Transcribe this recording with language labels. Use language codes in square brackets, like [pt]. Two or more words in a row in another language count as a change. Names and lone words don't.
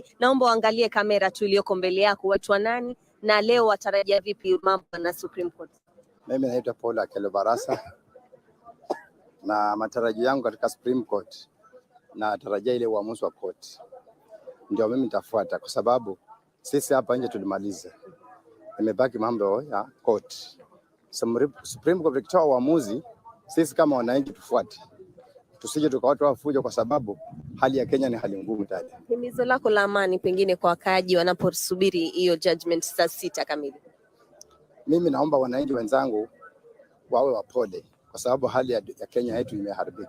[sw] Naomba uangalie kamera tu iliyoko mbele yako. Waitwa nani na leo watarajia vipi mambo na Supreme Court? Mimi naitwa Paul Akelo Barasa na matarajio yangu katika Supreme Court na tarajia ile uamuzi wa court ndio mimi nitafuata, kwa sababu sisi hapa nje tulimaliza, imebaki mambo ya court. Supreme Court ikitoa uamuzi, sisi kama wananchi tufuate, tusije tukawatoa fujo, kwa sababu hali ya Kenya ni hali ngumu tayari. Himizo lako la amani pengine kwa wakaaji wanaposubiri hiyo judgment saa 6 kamili? Mimi naomba wananchi wenzangu wawe wapole, kwa sababu hali ya Kenya yetu imeharibika.